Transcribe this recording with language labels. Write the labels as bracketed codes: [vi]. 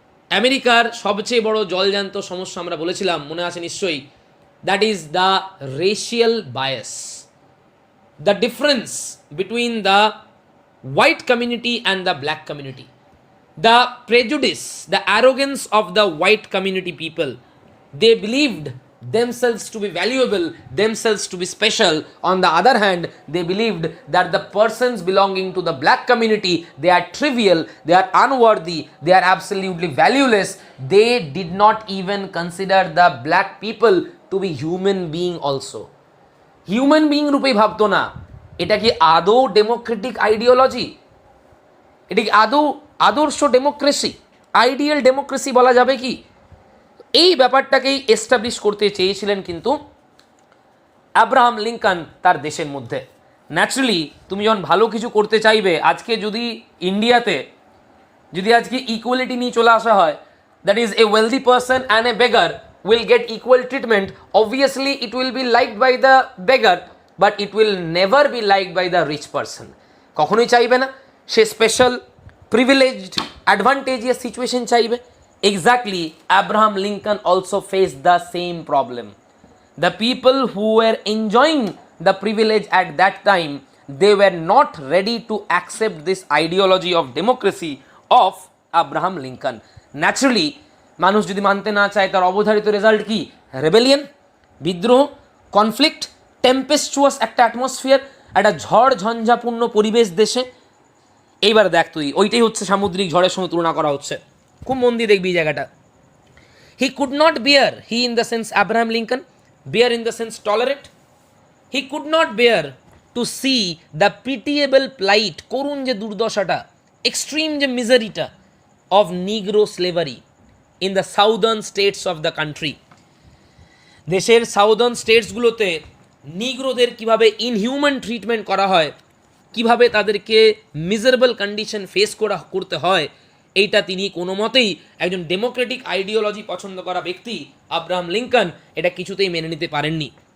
[bn] আমেরিকার সবচেয়ে বড় জলজান্ত সমস্যা আমরা বলেছিলাম, মনে আছে নিশ্চয়ই, [en] That is the racial bias, the difference between the white community and the black community, the prejudice, the arrogance of the white community people. They believed themselves to be valuable, themselves to be special. On the other hand, they believed that the persons belonging to the black community, they are trivial, they are unworthy, they are absolutely valueless. They did not even consider the black people to be human being also. [bn] Human being রূপেই ভাবতো না। এটা কি আদৌ Democratic ideology? এটা কি আদৌ আদর্শ ডেমোক্রেসি, আইডিয়াল ডেমোক্রেসি বলা যাবে কি? এই ব্যাপারটাকেই এস্টাবলিশ করতে চেয়েছিলেন কিন্তু আব্রাহাম লিঙ্কন তার দেশের মধ্যে। ন্যাচারালি তুমি যখন ভালো কিছু করতে চাইবে, আজকে যদি ইন্ডিয়াতে যদি আজকে ইকুয়ালিটি নিয়ে চলে আসা হয়, [en] That is a wealthy person and a beggar will get equal treatment, obviously it will be liked by the beggar, but it will never be liked by the rich person. [bn] কখনোই চাইবে না, সে স্পেশাল প্রিভিলেজড অ্যাডভান্টেজিয়াস সিচুয়েশন চাইবে। [en] Exactly Abraham Lincoln also face the same problem. The people who were enjoying the privilege at that time, they were not ready to accept this ideology of democracy of Abraham Lincoln. [bn] Naturally, মানুষ যদি মানতে না চায়, তার অবধারিত result কি? Rebellion, বিদ্রোহ, conflict, টেম্পেস্টুয়াস একটা অ্যাটমসফিয়ার, একটা ঝড় ঝঞ্ঝাপূর্ণ পরিবেশ দেশে। এইবার দেখ তুই, ওইটাই হচ্ছে সামুদ্রিক ঝড়ের সঙ্গে তুলনা করা হচ্ছে। খুব মন দিয়ে দেখবি এই জায়গাটা। [en] He could not bear, he in the sense Abraham Lincoln, bear in the sense tolerate, he could not bear to see the pitiable plight, [bn] করুণ যে দুর্দশাটা, এক্সট্রিম যে মিজারিটা [en] of Negro slavery in the southern states of the country. [bn] দেশের southern স্টেটসগুলোতে নিগ্রোদের কিভাবে inhuman treatment করা হয়, কিভাবে তাদেরকে miserable condition face করতে হয়, এইটা তিনি কোনো মতেই, একজন ডেমোক্রেটিক আইডিওলজি পছন্দ করা ব্যক্তি আব্রাহাম লিঙ্কন, এটা কিছুতেই মেনে নিতে পারেননি।